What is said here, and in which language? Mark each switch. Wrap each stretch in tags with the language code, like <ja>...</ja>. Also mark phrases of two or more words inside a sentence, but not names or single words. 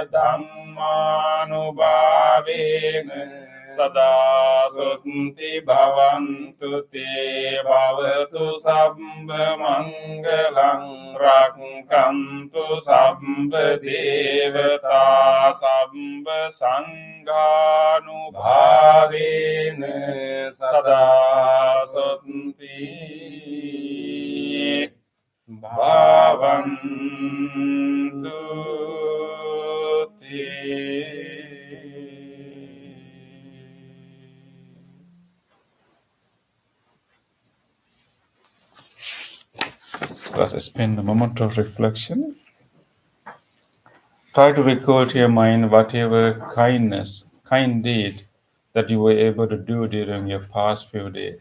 <pi>ධම්මානුභාවේන සදා සොත්ති භවන්තු තේ භවතු සම්බ මංගලං රක්ඛන්තු සම්බ දේවතා සම්බ සංඝානුභාවේන සදා සොත්ති භවන්තු තේ.</pi> <en>Let's spend a moment of reflection. Try to recall to your mind whatever kind deed that you were able to do during your past few days.</en>